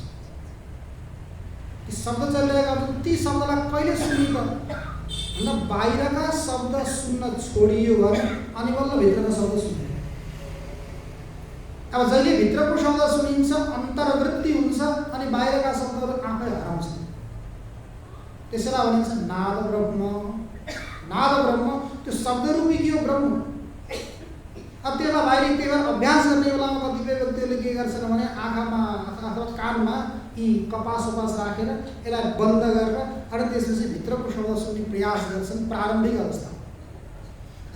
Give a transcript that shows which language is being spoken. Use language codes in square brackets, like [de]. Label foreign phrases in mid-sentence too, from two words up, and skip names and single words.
[ne] ती शब्द चलिरहेका हुन्छन्, ती शब्दलाई कहिले सुनिन्छ भन्दा बाहिरका शब्द सुन्न छोडियो भने अनि बल्ल भित्रका शब्द सुनिन्छ। अब जहिले भित्रको शब्द सुनिन्छ, अन्तर्वृत्ति हुन्छ, अनि बाहिरका शब्दहरू आफै हराउँछ। त्यसैलाई भनिन्छ नाद ब्रह्म। नाद ब्रह्म, त्यो शब्दरूपी के हो, ब्रह्म। अब त्यसलाई बाहिर त्यही भएर अभ्यास गर्ने बेलामा कतिपय व्यक्तिहरूले के गर्छन् भने आँखामा अथवा कानमा यी कपास राखेर यसलाई बन्द गरेर अनि त्यसपछि भित्रको शब्द सुन्ने प्रयास गर्छन् प्रारम्भिक अवस्था।